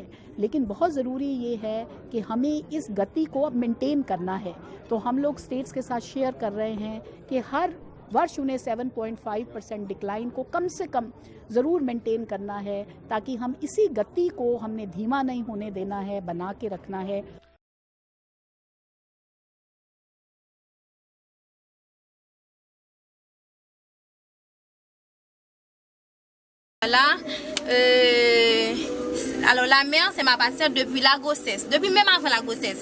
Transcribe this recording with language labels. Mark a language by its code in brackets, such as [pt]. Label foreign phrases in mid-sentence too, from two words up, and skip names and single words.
[hi] लेकिन बहुत ज़रूरी ये है कि हमें इस गति को अब मेंटेन करना है। तो हम लोग स्टेट्स के साथ शेयर कर रहे हैं कि हर वर्ष उन्हें 7.5% डिक्लाइन को कम से कम ज़रूर मेंटेन करना है, ताकि हम इसी गति को हमने धीमा नहीं होने देना है, बना के रखना है। [fr] Alors la mère, c'est ma patiente depuis la grossesse, depuis même avant la grossesse.